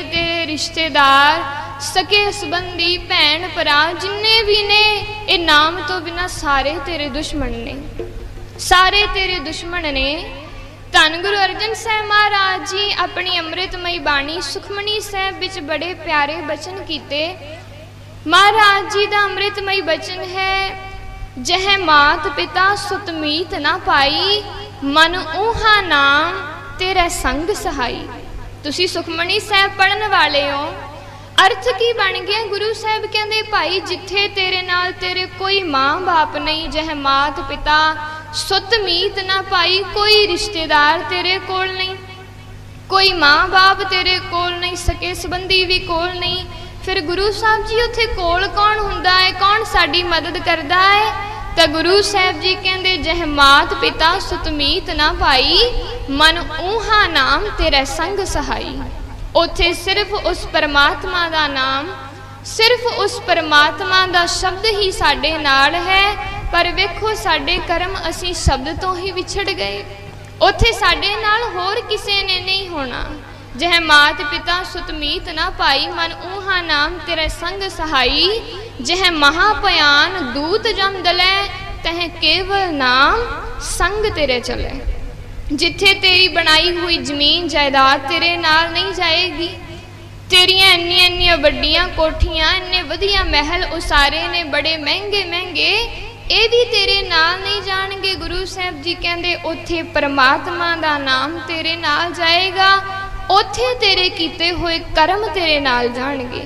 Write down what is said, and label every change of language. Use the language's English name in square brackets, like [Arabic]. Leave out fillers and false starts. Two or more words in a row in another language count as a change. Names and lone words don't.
[Punjabi] ਤੇ ਰਿਸ਼ਤੇਦਾਰ ਸਕੇ ਸੰਬੰਧੀ ਭੈਣ ਭਰਾ ਜਿੰਨੇ ਵੀ ਨੇ ਯੇ ਨਾਮ ਤੋਂ ਬਿਨਾ ਸਾਰੇ ਤੇਰੇ ਦੁਸ਼ਮਣ ਨੇ, ਸਾਰੇ ਤੇਰੇ ਦੁਸ਼ਮਣ ਨੇ। ਧੰਨ ਗੁਰੂ ਅਰਜਨ ਸਾਹਿਬ ਮਹਾਰਾਜ ਜੀ ਆਪਣੀ ਅੰਮ੍ਰਿਤਮਈ ਬਾਣੀ ਸੁਖਮਨੀ ਸਾਹਿਬ ਵਿਚ ਬੜੇ ਪਿਆਰੇ ਬਚਨ ਕੀਤੇ। ਮਹਾਰਾਜ ਜੀ ਕਾ ਅੰਮ੍ਰਿਤਮਈ ਬਚਨ ਹੈ ਜਹ ਮਾਤ ਪਿਤਾ ਸੁਤ ਮੀਤ ਨ ਭਾਈ, ਮਨ ਊਹਾ ਨਾਮ ਤੇਰਾ ਸੰਗ ਸਹਾਈ। ਤੁਸੀਂ ਸੁਖਮਨੀ ਸਾਹਿਬ ਪੜ੍ਹਨ ਵਾਲੇ ਹੋ, ਅਰਥ ਕੀ ਬਣ ਗਿਆ? ਗੁਰੂ ਸਾਹਿਬ ਕਹਿੰਦੇ ਭਾਈ ਜਿੱਥੇ ਤੇਰੇ ਨਾਲ ਤੇਰੇ ਕੋਈ ਮਾਂ ਬਾਪ ਨਹੀਂ, ਜਹ ਮਾਤ ਪਿਤਾ ਸੁਤ ਮੀਤ ਨ ਭਾਈ, ਕੋਈ ਰਿਸ਼ਤੇਦਾਰ ਤੇਰੇ ਕੋਲ ਨਹੀਂ, ਕੋਈ ਮਾਂ ਬਾਪ ਤੇਰੇ ਕੋਲ ਨਹੀਂ, ਸਕੇ ਸੰਬੰਧੀ ਵੀ ਕੋਲ ਨਹੀਂ। ਫਿਰ ਗੁਰੂ ਸਾਹਿਬ ਜੀ ਉੱਥੇ ਕੋਲ ਕੌਣ ਹੁੰਦਾ ਹੈ, ਕੌਣ ਸਾਡੀ ਮਦਦ ਕਰਦਾ ਹੈ? ਤੋ ਗੁਰੂ ਸਾਹਿਬ ਜੀ ਕਹਿੰਦੇ ਜਹ ਮਾਤ ਪਿਤਾ ਸੁਤ ਮੀਤ ਨ ਭਾਈ, ਮਨ ਊਹਾ ਨਾਮ ਤੇਰਾ ਸੰਗ ਸਹਾਈ। ਉੱਥੇ ਸਿਰਫ ਉਸ ਪਰਮਾਤਮਾ ਦਾ ਨਾਮ, ਸਿਰਫ ਉਸ ਪਰਮਾਤਮਾ ਦਾ ਸ਼ਬਦ ਹੀ ਸਾਡੇ ਨਾਲ ਹੈ। ਪਰ ਵੇਖੋ ਸਾਡੇ ਕਰਮ ਅਸੀਂ ਸ਼ਬਦ ਤੋਂ ਹੀ ਵਿਛੜ ਗਏ। ਉੱਥੇ ਸਾਡੇ ਨਾਲ ਹੋਰ ਕਿਸੇ ਨੇ ਨਹੀਂ ਹੋਣਾ। ਜਹ ਮਾਤ ਪਿਤਾ ਸੁਤ ਮੀਤ ਨ ਭਾਈ, ਮਨ ਊਹਾ ਨਾਮ ਤੇਰਾ ਸੰਗ ਸਹਾਈ। ਜਹ ਮਹਾ ਭਇਆਨ ਦੂਤ ਜਮ ਦਲੈ, ਤਹ ਕੇਵਲ ਨਾਮ ਸੰਗ ਤੇਰੈ ਚਲੈ। ਜਿੱਥੇ ਤੇਰੀ ਬਣਾਈ ਹੋਈ ਜ਼ਮੀਨ ਜਾਇਦਾਦ ਤੇਰੇ ਨਾਲ ਨਹੀਂ ਜਾਏਗੀ, ਤੇਰੀਆਂ ਇੰਨੀਆਂ ਵੱਡੀਆਂ ਕੋਠੀਆਂ, ਇੰਨੇ ਵਧੀਆ ਮਹਿਲ ਉਸਾਰੇ ਨੇ ਬੜੇ ਮਹਿੰਗੇ ਮਹਿੰਗੇ, ਯੇ ਵੀ ਤੇਰੇ ਨਾਲ ਨਹੀਂ ਜਾਣਗੇ। ਗੁਰੂ ਸਾਹਿਬ ਜੀ ਕਹਿੰਦੇ ਉੱਥੇ ਪਰਮਾਤਮਾ ਦਾ ਨਾਮ ਤੇਰੇ ਨਾਲ ਜਾਏਗਾ, ਉੱਥੇ ਤੇਰੇ ਕੀਤੇ ਹੋਏ ਕਰਮ ਤੇਰੇ ਨਾਲ ਜਾਣਗੇ।